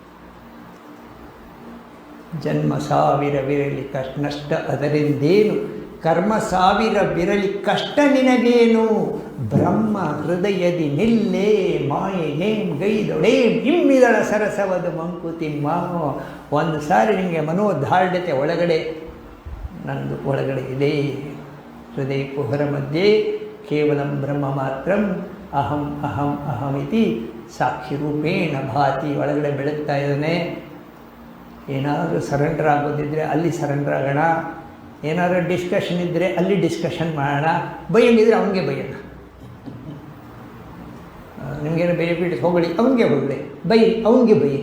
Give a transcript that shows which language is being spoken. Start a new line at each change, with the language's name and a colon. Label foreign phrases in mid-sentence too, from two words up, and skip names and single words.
Kannada: ಜನ್ಮ 1000 ವಿರಲಿ ನಷ್ಟ ಅದರಿಂದೇನು, ಕರ್ಮ 1000 ವಿರಲಿ ಕಷ್ಟ ನಿನಗೇನು. ಬ್ರಹ್ಮ ಹೃದಯದಿ ನಿಲ್ಲೇ ಮಾಯೇಂ ಗೈದೊಡೇಂ ಇಮ್ಮಿದಳ ಸರಸವದು ಮಂಕುತಿಮ್ಮ. ಒಂದು ಸಾರಿ ನಿಮಗೆ ಮನೋಧಾರ್ಢ್ಯತೆ ಒಳಗಡೆ ನಂದು ಒಳಗಡೆ ಇದೆ.
Sanskrit: ಹೃದಯ ಕುಹರ ಮಧ್ಯೆ ಕೇವಲಂ ಬ್ರಹ್ಮ ಮಾತ್ರಂ ಅಹಂ ಇತಿ ಸಾಕ್ಷಿ ರೂಪೇಣ ಭಾತಿ.
Kannada: ಒಳಗಡೆ ಬೆಳಗ್ತಾ ಇದ್ದಾನೆ. ಏನಾದರೂ ಸರೆಂಡರ್ ಆಗೋದಿದ್ದರೆ ಅಲ್ಲಿ ಸರೆಂಡರ್ ಆಗೋಣ, ಏನಾದರೂ ಡಿಸ್ಕಷನ್ ಇದ್ದರೆ ಅಲ್ಲಿ ಡಿಸ್ಕಷನ್ ಮಾಡೋಣ, ಬೈಯಂಗಿದ್ರೆ ಅವನಿಗೆ ಬೈಯೋಣ. ನಿಮಗೇನು ಬೇಯಬಿಟ್ಟು ಹೊಗಳಿ ಅವನಿಗೆ ಹೊಗಳಿ, ಅವನಿಗೆ ಬೈಯಿರಿ.